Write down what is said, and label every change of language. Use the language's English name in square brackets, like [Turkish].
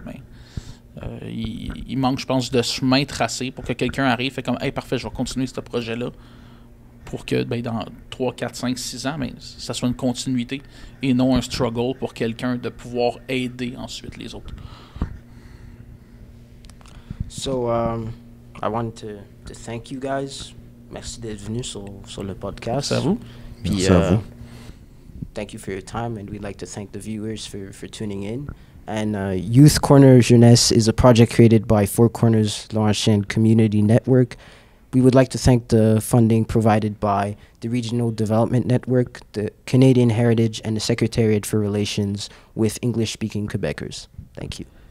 [French] Ben, il manque, je pense, de chemin tracé pour que quelqu'un arrive et fait comme « Hey, parfait, je vais continuer ce projet-là. » Pour que ben, dans 3, 4, 5, 6 ans, ben, ça soit une continuité et non un struggle pour quelqu'un de pouvoir aider ensuite les autres. [English] So, I want to thank you guys. [French] Merci d'être venu sur le podcast. Merci à vous. Puis, merci à vous. [English] Thank you for your time, and we'd like to thank the viewers for tuning in. And Youth Corner Jeunesse is a project created by Four Corners Laurentian Community Network. We would like to thank the funding provided by the Regional Development Network, the Canadian Heritage, and the Secretariat for Relations with English-speaking Quebecers. Thank you.